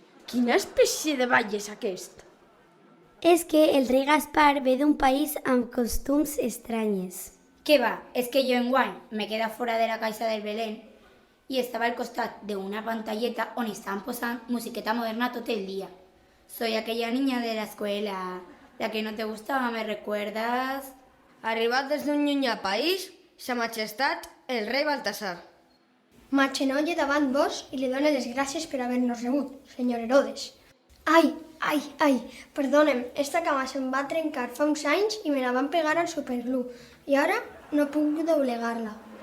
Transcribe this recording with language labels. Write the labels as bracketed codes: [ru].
[ca] Quina espècie de ball és aquest? És que el rei Gaspar ve d'un país amb costums estranyes. Què va? És que jo enguany me queda fora de la caixa del Belén i estava al costat d'una pantalleta on estaven posant musiqueta moderna tot el dia. [es] Soy aquella niña de la escuela, la que no te gustaba, ¿me recuerdas? [ca] Arribat des d'un llunyà país, sa majestat, el rei Baltasar. M'aixenolle davant vos i li dono les gràcies per haver-nos rebut, senyor Herodes. Ai, perdona'm, esta cama se'm va trencar fa uns anys i me la van pegar al superglú i ara no puc doblegar-la.